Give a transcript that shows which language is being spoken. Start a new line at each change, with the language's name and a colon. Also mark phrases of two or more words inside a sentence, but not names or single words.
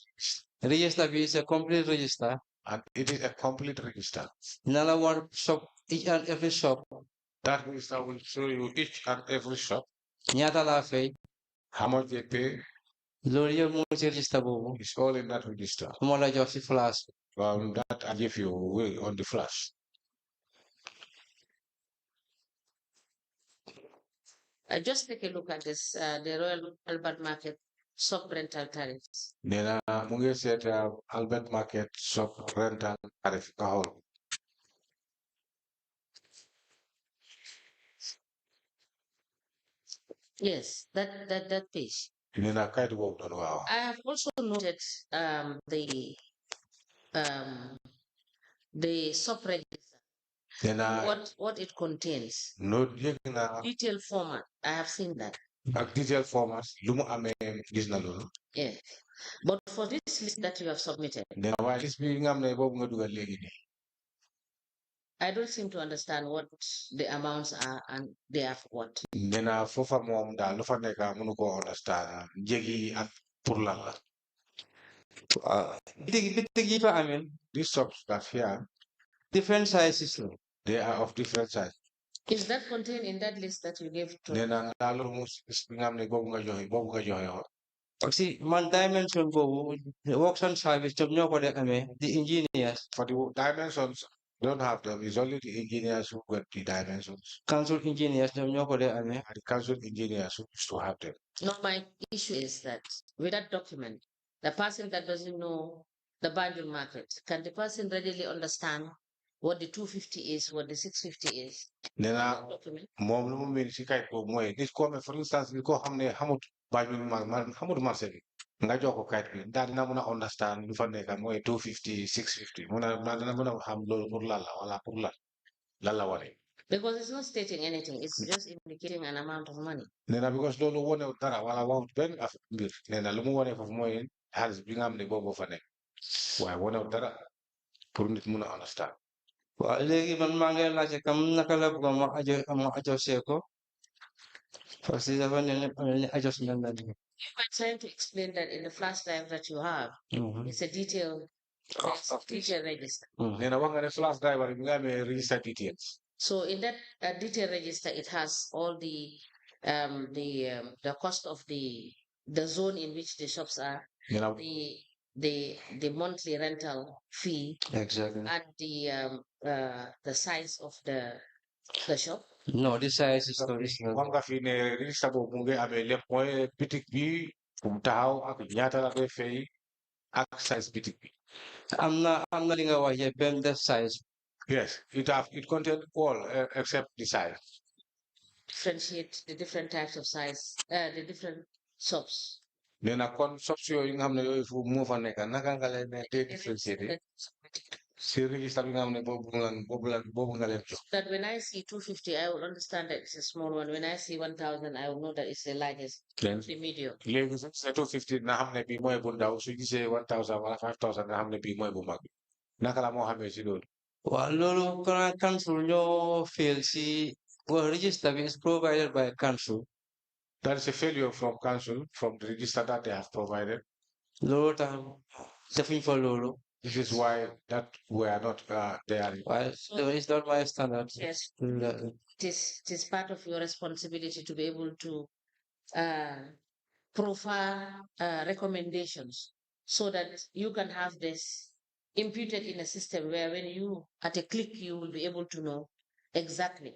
English: Register bi is a complete register. And it is a complete register. Nala one shop, each and every shop. That register will show you each and every shop.
Wolof: Ñaata la fay.
English: How much they pay.
Wolof: Loolu yëpp moo ci register boobu.
English: It's all in that register.
Wolof: Moo la jox si flash.
English: That I give you on the flash. I just take a look at this, the Royal Albert Market sub-rental tariffs.
Wolof: Nena mu ngi seet Albert Market
English: sub-rental tariff
Wolof: ka xool.
English: Yes, that page.
Wolof: Nena kayit boobu noonu waaw.
English: I have also noted the sub-register.
Wolof: Nena
English: what it contains.
Wolof: no yëg na.
English: Detailed format. I have seen that.
Wolof: ak
English: detail formats
Wolof: lu mu amee gis na loolu.
English: Yeah. But for this list that you have submitted,
Wolof: nee na waaye liste bi nga xam ne boobu nga dugal léegi nii.
English: I don't seem to understand what the amounts are and they are for what.
Wolof: nee na foofa moom daal lu fa nekk mënu ko understand njëgi ak pour lan la. bitig yi fa amee
English: These shops that here, different sizes la. they are of different size. Is that contained in that list that you gave to?
Wolof: nee na daal loolu moom bi nga xam ne boobu nga joxe woon.
French: Parce que
Wolof: man dimension boobu
English: works and service job
Wolof: ñoo ko dee amee
English: the engineers. For the dimensions, don't have them. It's only the engineers who get the dimensions. Council engineers
Wolof: ñoom ñoo ko dee amee.
English: And the council engineers who used to have them. No, my issue is that with that document, the person that doesn't know the Banjul market, can the person readily understand what the 250 is, what the 650 is?
Wolof: nee na Document. moom lu mu mel si kayit boobu mooy nit ko amee
English: for instance
Wolof: nit koo xam ne xamut Banjul xamut marché bi nga jox ko kayit bi daal dina mën a understand lu fa nekk mooy 250 650 dina mën a xam loolu pour lan la wala pour lan la wane.
English: Because it's not stating anything, it's just indicating an amount of money.
Wolof: nee na because loolu wane dara wala waxut benn mbir nee na lu mu wane foofu mooy xaalis bi nga xam ne boobu fa nekk waaye wane dara pour nit mun a understand. waaw léegi man maa ngi laajte kam naka la bëgg ma adjusté ko
French: parce que
Wolof: dafa ne adjustment la.
English: You were trying to explain that in the flash drive that you have, it's a detailed register.
Wolof: nee na wax nga ne
English: flash drive
Wolof: bi nga amee
English: register details. So in that detail register, it has all the cost of the zone in which the shops are, You know, the monthly rental fee, Exactly. and the size of the shop. No, this size is not.
Wolof: wax nga fi ne register boobu mu ngi amee lépp mooy bitik bi fu mu taxaw ak ñaata la koy fay ak size bitik bi. am na li nga wax yëpp benn def size.
English: Yes, it contains all except the size. Differentiate the different types of size, the different shops.
Wolof: nee na kon shops yooyu nga xam ne yooyu fu moo fa nekk naka nga leen ne te différencier si register bi nga xam ne boobu nga leen jox.
English: That when I see 250, I will understand that it's a small one. When I see 1,000, I will know that it's the largest, the medium.
Wolof: léegi su gisee 250 na xam ne bii mooy bu ndaw su gisee 1,000 wala 5,000 na xam ne bii mooy bu mag bi naka la moo xamee si loolu. waaw loolu kon council ñoo fail si
English: well register is provided by council. That is a failure from council, from the register that they have provided.
Wolof: loolu tax defuñ fa loolu.
English: This is why that we are not there. Well, it's not my standard. Yes. It is part of your responsibility to be able to profile recommendations so that you can have this imputed in a system where when you, at a click, you will be able to know exactly.